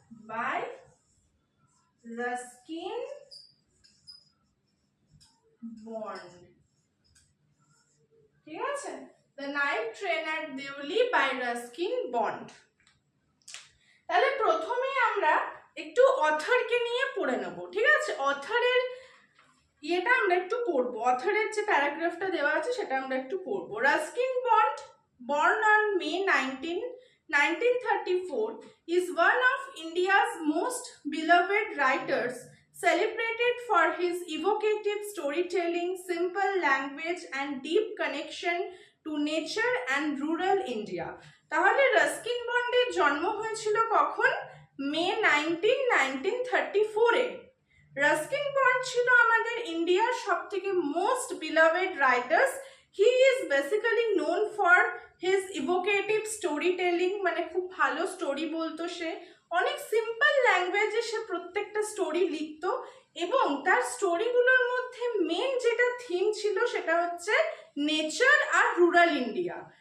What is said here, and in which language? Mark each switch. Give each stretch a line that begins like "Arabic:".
Bangla: By Ruskin bond, ঠিক আছে? The night train at Deoli by Ruskin bond. তাহলে প্রথমে আমরা একটু অথরকে নিয়ে পড়ে নেব, ঠিক আছে? অথরের ইয়েটা আমরা একটু পড়বো, অথরের যে প্যারাগ্রাফটা দেওয়া আছে সেটা আমরা একটু পড়বো।
English: Ruskin Bond, born on May 19, 1934, is one of India's most beloved writers, celebrated for his evocative storytelling, simple language, and deep connection to nature and rural India.
Bangla: তাহলে রাস্কিন বন্ডের জন্ম হয়েছিল কখন? মে 19, 1934 এ। রাস্কিন বন্ড ছিল আমাদের ইন্ডিয়ার সবথেকে most beloved writers.
English: he is basically known for his evocative storytelling,
Bangla: মানে খুব ভালো স্টোরি বলতো সে, অনেক সিম্পল ল্যাঙ্গুয়েজে সে প্রত্যেকটা স্টোরি লিখতো, এবং তার স্টোরিগুলোর মধ্যে মেন যেটা থিম ছিল সেটা হচ্ছে নেচার আর রুরাল ইন্ডিয়া।